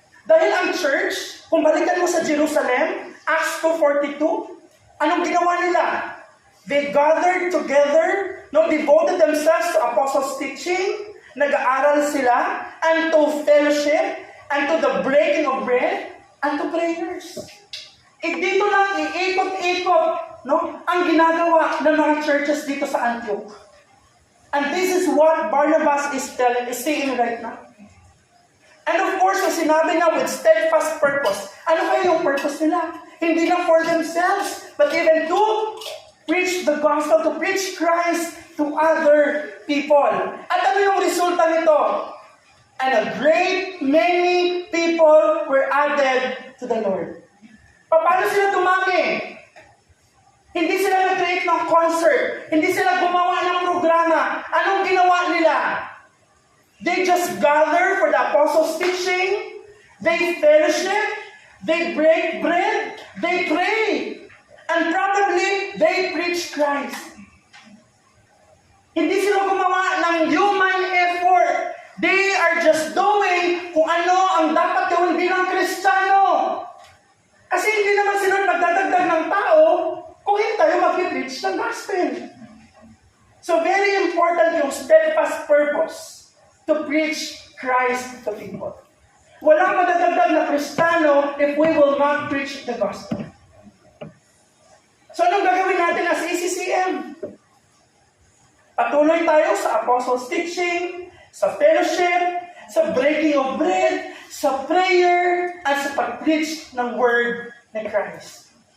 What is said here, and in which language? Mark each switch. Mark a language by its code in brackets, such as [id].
[tl] Dahil ang church, kung balikan mo sa Jerusalem, Acts 2:42, anong ginawa nila? [en] They gathered together, devoted themselves to apostles' teaching, [tl] nag-aaral sila, [en] and to fellowship, and to the breaking of bread, and to prayers. [tl] Dito lang, iikot-ikot, ang ginagawa ng mga churches dito sa Antioch. [en] And this is what Barnabas is saying right now. And of course, [tl] yung sinabi na [en] with steadfast purpose. [tl] Ano kaya yung purpose nila? Hindi lang [en] for themselves, but even to preach the gospel, to preach Christ to other people. [tl] At ano yung resulta nito? [en] And a great many people were added to the Lord. [tl] Paano sila dumami? Hindi sila nag-create ng concert. Hindi sila gumawa ng programa. Anong ginawa nila? [en] They just gather for the apostles' teaching. They fellowship. They break bread. They pray. And probably, they preach Christ. [tl] Hindi sila gumawa ng human effort. [en] They are just doing [tl] kung ano ang dapat gawin bilang Kristiyano. Kasi hindi naman sila nagdadagdag ng tao kung hindi tayo mag-preach ng gospel. [en] So very important yung steadfast purpose to preach Christ to people. [tl] Walang madadagdag na Kristiyano [en] if we will not preach the gospel. [tl] So anong gagawin natin as ACCM? Patuloy tayo sa apostles' teaching, sa fellowship, sa breaking of bread, sa prayer, at sa pag-preach ng word ni Christ.